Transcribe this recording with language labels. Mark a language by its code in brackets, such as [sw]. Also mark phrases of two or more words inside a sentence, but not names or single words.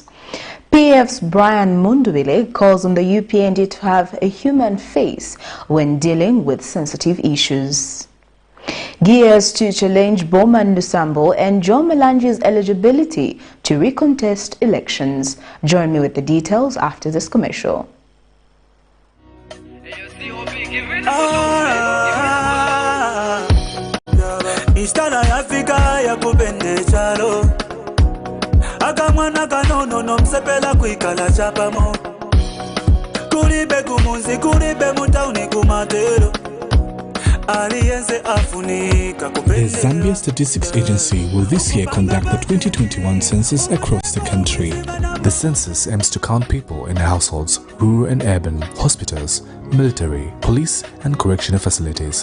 [en] PF's Brian Mundubile calls on the UPND to have a human face when dealing with sensitive issues. Gears to challenge BOWMAN LUSAMBO and MALANJI'S eligibility to recontest elections. Join me with the details after this commercial. [bem] Akamwana kanono nomsepela kwikala chapamo Kuribe kumunzi kuribe mutauni kumatero [en] The Zambia Statistics Agency will this year conduct the 2021 census across the country. The census aims to count people in households, rural and urban, hospitals, military, police and correctional facilities.